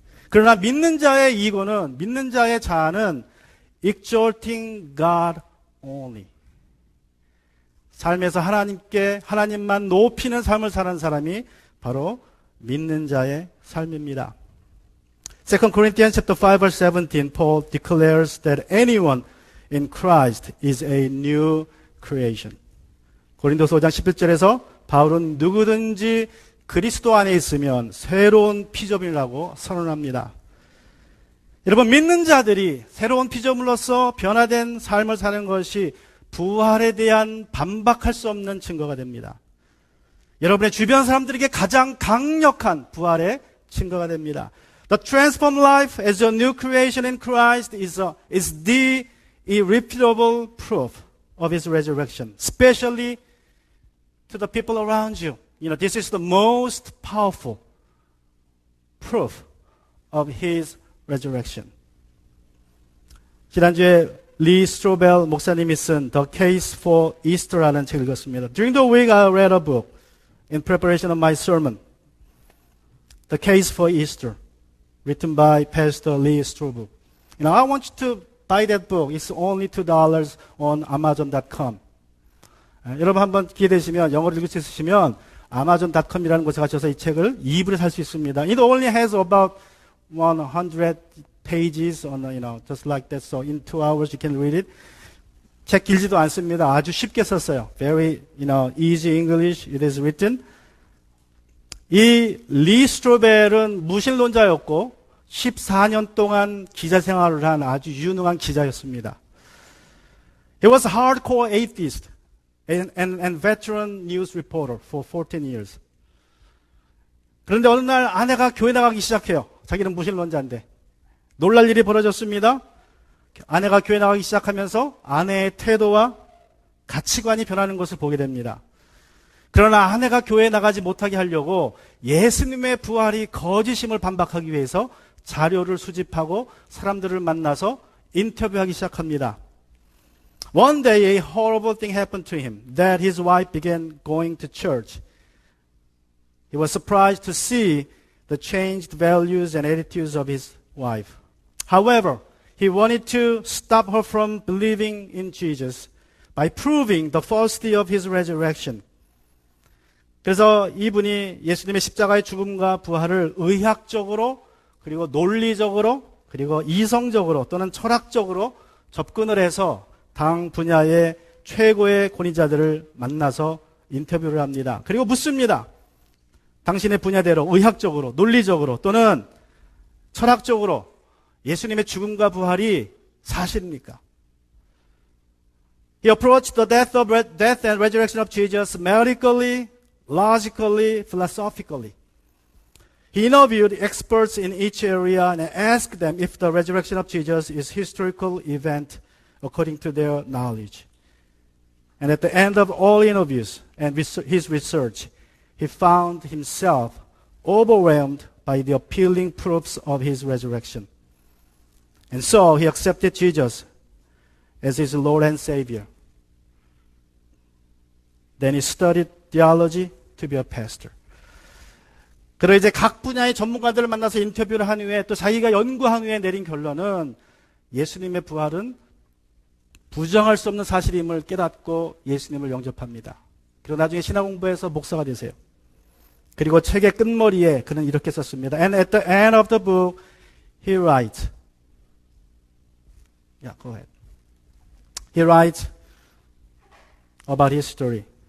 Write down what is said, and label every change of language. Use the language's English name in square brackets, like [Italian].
[Korean] 그러나 믿는 자의 이고는, 믿는 자의 자아는 [English] exalting God only. [Korean] 삶에서 하나님만 높이는 삶을 사는 사람이 바로 믿는 자의 삶입니다. [English] 2 Corinthians chapter 5 verse 17, Paul declares that anyone in Christ is a new creation. [Korean] 고린도서 5장 11절에서 바울은 누구든지 그리스도 안에 있으면 새로운 피조물이라고 선언합니다. 여러분, 믿는 자들이 새로운 피조물로서 변화된 삶을 사는 것이 부활에 대한 반박할 수 없는 증거가 됩니다. 여러분의 주변 사람들에게 가장 강력한 부활의 증거가 됩니다. [English] The transformed life as a new creation in Christ is the irrefutable proof of His resurrection, especially to the people around you. You know, this is the most powerful proof of His resurrection. [Korean] 지난주에 리 스트로벨 목사님이 쓴 The Case for Easter라는 책을 읽었습니다. [English] During the week I read a book in preparation of my sermon, The Case for Easter, written by Pastor Lee Strobel. You know, I want you to buy that book. It's only $2 on Amazon.com. [Korean] 여러분 한번 기회 되시면 영어를 읽을 수 있으시면 Amazon.com이라는 곳에 가셔서 이 책을 2불에 살 수 있습니다. [English] It only has about 100 pages on, just like that. So in 2 hours you can read it. [Korean] 책 길지도 않습니다. 아주 쉽게 썼어요. [English] Very, easy English. It is written. [Korean] 이 리 스트로벨은 무신론자였고 14년 동안 기자 생활을 한 아주 유능한 기자였습니다. [English] He was a hardcore atheist and veteran news reporter for 14 years. [Korean] 그런데 어느 날 아내가 교회 나가기 시작해요. 자기는 무신론자인데. 놀랄 일이 벌어졌습니다. 아내가 교회 나가기 시작하면서 아내의 태도와 가치관이 변하는 것을 보게 됩니다. 그러나 아내가 교회에 나가지 못하게 하려고 예수님의 부활이 거짓임을 반박하기 위해서 자료를 수집하고 사람들을 만나서 인터뷰하기 시작합니다. [English] One day a horrible thing happened to him, that his wife began going to church. He was surprised to see the changed values and attitudes of his wife. However, he wanted to stop her from believing in Jesus by proving the falsity of his resurrection. [Korean] 그래서 이분이 예수님의 십자가의 죽음과 부활을 의학적으로 그리고 논리적으로 그리고 이성적으로 또는 철학적으로 접근을 해서 당 분야의 최고의 권위자들을 만나서 인터뷰를 합니다. 그리고 묻습니다. 당신의 분야대로 의학적으로 논리적으로 또는 철학적으로 예수님의 죽음과 부활이 사실입니까? [English] He approached the death and resurrection of Jesus medically, logically, philosophically. He interviewed experts in each area and asked them if the resurrection of Jesus is a historical event according to their knowledge. And at the end of all interviews and his research, he found himself overwhelmed by the appealing proofs of his resurrection. And so he accepted Jesus as his Lord and Savior. Then he studied theology to be a pastor. [Korean] 그리고 이제 각 분야의 전문가들을 만나서 인터뷰를 한 후에 또 자기가 연구한 후에 내린 결론은 예수님의 부활은 부정할 수 없는 사실임을 깨닫고 예수님을 영접합니다. 그리고 나중에 신학 공부해서 목사가 되세요. 그리고 책의 끝머리에 그는 이렇게 썼습니다. [English] And at the end of the book, he writes. Yeah, go ahead. He writes about his story.